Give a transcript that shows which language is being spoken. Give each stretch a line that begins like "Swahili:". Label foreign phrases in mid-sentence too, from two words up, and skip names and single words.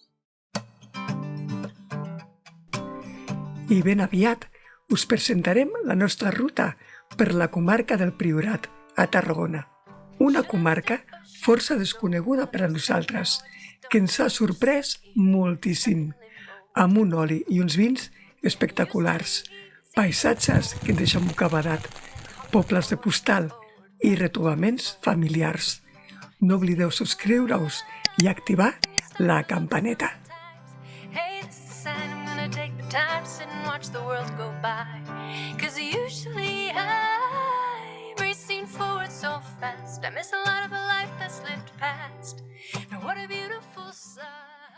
Catalan: I ben aviat us presentarem la nostra ruta per la comarca del Priorat, a Tarragona, una comarca força desconeguda per a nosaltres, que ens ha sorprès moltíssim, amb un oli i uns vins espectaculars, paisatges que ens deixen bocabadat, pobles de postal i retrobaments familiars. No oblideu subscriure-us i activar la campaneta.
English: Time to sit and watch the world go by, 'cause usually I'm racing forward so fast. I miss a lot of a life that's lived past. Now what a beautiful sight.